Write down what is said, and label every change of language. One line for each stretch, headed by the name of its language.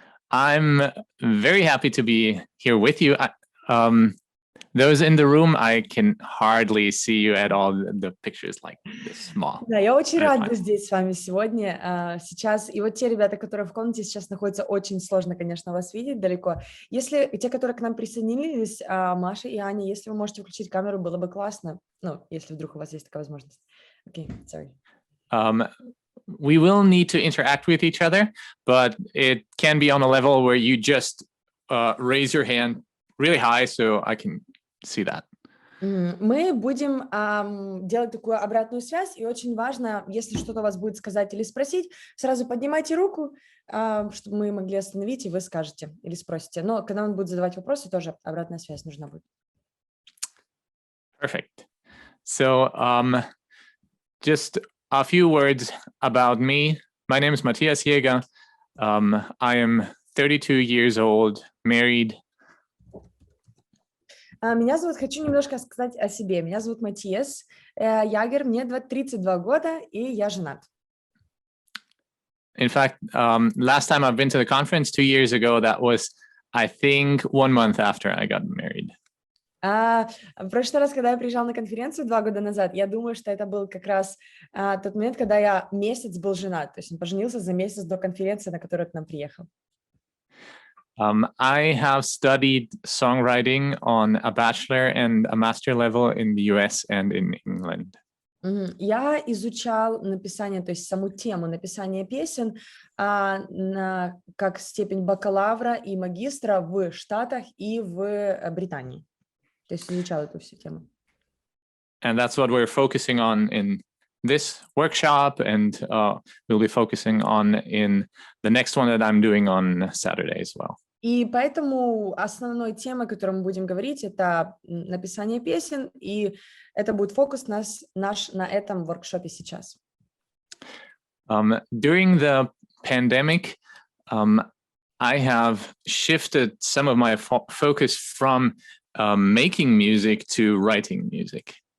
English: I'm very happy to be here with you. Those in the room, I can hardly see you at all. The picture is like this small.
Russian: Да, я очень рада быть здесь с вами сегодня. Сейчас, и вот те ребята, которые в комнате сейчас находятся, очень сложно, конечно, вас видеть далеко. Если те, которые к нам присоединились, Маша и Аня, если вы можете включить камеру, было бы классно. Ну, если вдруг у вас есть такая возможность.
English: Okay, sorry. We will need to interact with each other, but it can be on a level where you just raise your hand really high so I can see that.
Russian: Мы будем делать такую обратную связь, и очень важно, если что-то у вас будет сказать или спросить, сразу поднимайте руку, чтобы мы могли остановить, и вы скажете или спросите. Но когда он будет задавать вопросы, тоже обратная связь нужна будет.
English: Perfect. So, just a few words about me. My name is Mattias Ягер. I am 32 years old, married.
Russian: Меня зовут, хочу немножко сказать о себе. Меня зовут Матиас Ягер, мне 32 года, и я женат.
English: In fact, last time I've been to the conference 2 years ago, that was, I think, 1 month after I got married.
Russian: В прошлый раз, когда я приезжал на конференцию 2 года назад, я думаю, что это был как раз тот момент, когда я месяц был женат. То есть он поженился за месяц до конференции, на которую к нам приехал.
English: I have studied songwriting on a bachelor and a master level in the US and in England.
Russian: Я изучал написание, то есть саму тему написания песен как степень бакалавра и магистра в Штатах и в Британии. То есть изучал эту всю тему.
English: And that's what we're focusing on in this workshop, and we'll be focusing on in the next one that I'm doing on Saturday as well.
Russian: И поэтому основной темой, о которой мы будем говорить, это написание песен, и это будет фокус наш на этом воркшопе сейчас.
English: During the pandemic, I have shifted some of my focus from making music to writing music.